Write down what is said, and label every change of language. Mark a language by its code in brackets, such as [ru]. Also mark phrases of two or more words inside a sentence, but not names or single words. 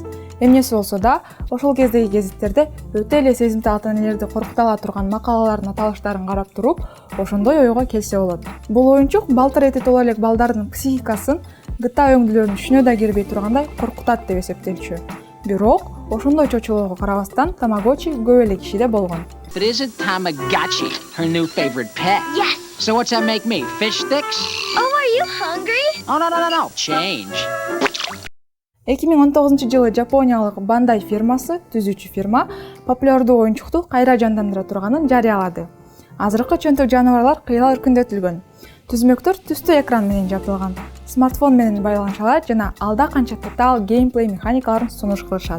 [ky] Эмнеси болсо да, ошол кездеги гезиттерде өтө эле сезимтал ата-энелерди коркута ала турган макалалардын аталыштарын карап туруп, ошондой ойго келсе болот. Бул оюнчук балтыр эти толо элек балдардын психикасын GTA өңдүүлөрүн түшүнө да кирбей тургандай коркутат деп эсептелчү. Бирок, ошондой чочулоого карабастан Tamagotchi көп эле кишиде болгон. [en] But isn't Tamagotchi her new favorite pet? Yes. So what's that make me? Fish sticks? Oh, are you hungry? Oh, no. Change. [ky] 2019 жылы Жапониялык Bandai фирмасы, түзүүчү фирма, популярдуу оюнчукту кайра жандандыра турганын жарыялады. Азыркы чөнтөк жаныбарлар кыйла өркүндөтүлгөн. Түзмөктөр түстүү экран менен жабдылган, смартфон менен байланыша алат жана алда канча татаал геймплей механикаларын сунуш кылышат.